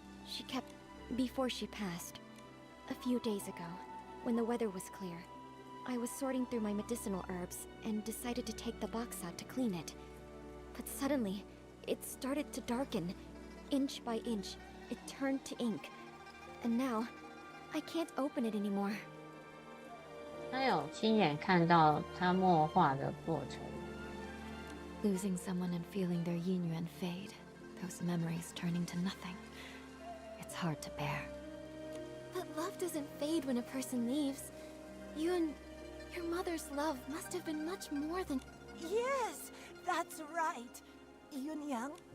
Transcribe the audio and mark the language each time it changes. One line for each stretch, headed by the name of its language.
English: She kept, before she passed. A few days ago, when the weather was clear, I was sorting through my medicinal herbs and decided to take the box out to clean it. But suddenly, it started to darken. Inch by inch, it turned to ink. And now, I can't open it anymore.
Chinese: 他有亲眼看到他墨画的过程。
English: Losing someone and feeling their yin yuan fade, those memories turning to nothing. It's hard to bear. But love doesn't fade when a person leaves. You and your mother's love must have been much more than... Yes, that's right. Yun Yang?